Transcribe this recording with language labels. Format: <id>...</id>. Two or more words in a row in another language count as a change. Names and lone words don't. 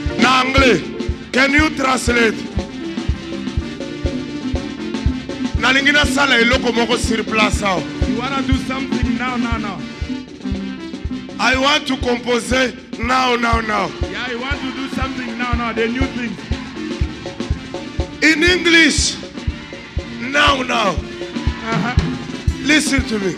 <ln>Na anglais.</ln> <en>Can you translate?</en> <ln>Na lingina sala eloko moko</ln> <fr>sur place.</fr> <en>You want to do something now. I want to compose now. Yeah, you want to do something now. The new thing. In English. Now. Listen to me.</en>